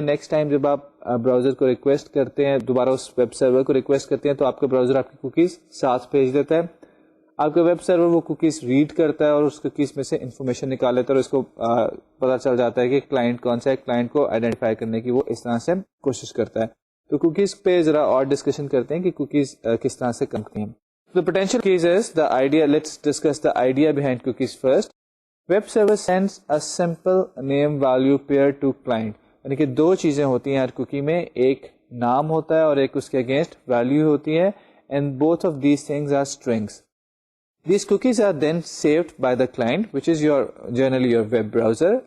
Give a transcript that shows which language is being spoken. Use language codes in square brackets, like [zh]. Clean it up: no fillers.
[ur] Next time جب آپ browser کو ریکویسٹ کرتے ہیں، دوبارہ اس ویب سرور کو ریکویسٹ کرتے ہیں، تو آپ کا براؤزر آپ کی کوکیز ساتھ بھیج دیتا ہے. آپ کا ویب سرور وہ کوکیز ریڈ کرتا ہے اور اس کوکیز میں سے انفارمیشن نکال لیتا ہے اور اس کو پتا چل جاتا ہے کہ کلائنٹ کون سا ہے. کلائنٹ کو آئیڈینٹیفائی کرنے کی وہ اس طرح سے کوشش کرتا ہے. تو کوکیز پہ ذرا اور ڈسکشن کرتے ہیں کہ کوکیز کس طرح سے کم کرتی ہیں. [en] The potential cookies is the idea. Let's discuss the idea behind cookies first. Web server sends a simple name value pair to client. [ur] یعنی کہ دو چیزیں ہوتی ہیں ہر کوکی میں، ایک نام ہوتا ہے اور ایک اس کے اگینسٹ ویلیو ہوتی ہے. [en] And both of these things are strings. These cookies are then saved by the client, which is generally your web browser.